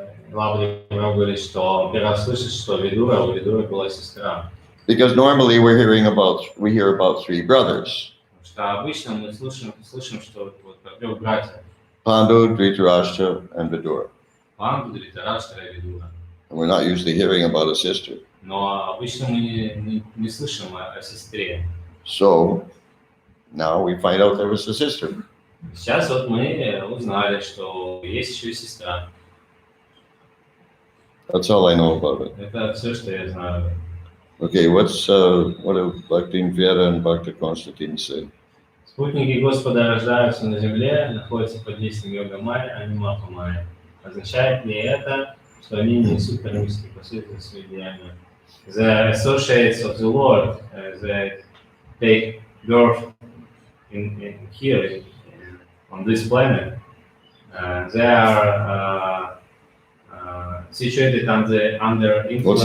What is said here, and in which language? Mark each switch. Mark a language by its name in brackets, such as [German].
[Russian] Главный говорит, что первый раз слышит, что у Видуры была сестра. [English] Because normally we hear about three brothers. [Russian] Что обычно мы слышим, что вот про трех братьев. [English] Pandu, Dhritarashtra, and Vidura. [Russian] Панду, Дритараштра и Видура. [English] And we're not usually hearing about a sister. [Russian] Но обычно мы не слышим о сестре. [English] So now we find out there was a sister. [Russian] Сейчас вот мы узнали, что есть еще и сестра. [English] That's all I know about it. [Russian] Это все, что я знаю. [English] Okay, what do Bhaktin Vera and Bhakta Konstantin say? [Russian] Спутники Господа рождаются на земле, находятся под действием йога-майя, а не маха-майя. Означает ли это, что они не несут кармические последствия своих деяний? [English] The associates of the Lord, they take birth here on this planet. They are situated under influence.